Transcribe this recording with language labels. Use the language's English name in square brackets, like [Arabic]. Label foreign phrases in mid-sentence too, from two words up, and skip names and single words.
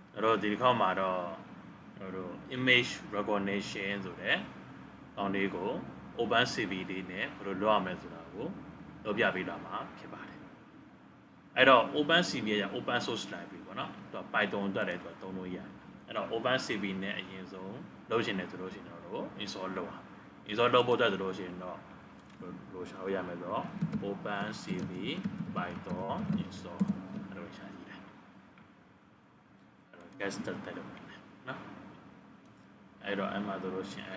[Burmese] တို့ဒီခေါက်မှာတော့တို့ [English] image recognition [Burmese] ဆိုတဲ့ကောင်းလေးကို OpenCV လေးနဲ့ဘယ်လိုလုပ်ရမလဲဆိုတာကိုလုပ်ပြပေးတာမှာဖြစ်ပါတယ်အဲ့တော့ OpenCV က [English] open source library [Burmese] ပေါ့နော်သူက Python အတွက်လည်းသူကသုံးလို့ရတယ်အဲ့တော့ OpenCV နဲ့အရင်ဆုံးလုပ်ရှင်တယ် ဆိုလို့ရှိရင်တော့ install လုပ်အောင် install လုပ်ဖို့အတွက်ဆိုလို့ရှိရင်တော့လို့ရှာလို့ရမယ်ဆိုတော့ OpenCV Python install အဲ့လိုရှာကြည့်တယ်အဲ့တော့ guest တက်လို့နော်အဲ့တော့အဲ့မှာဆိုလို့ရှိရင်အဲ့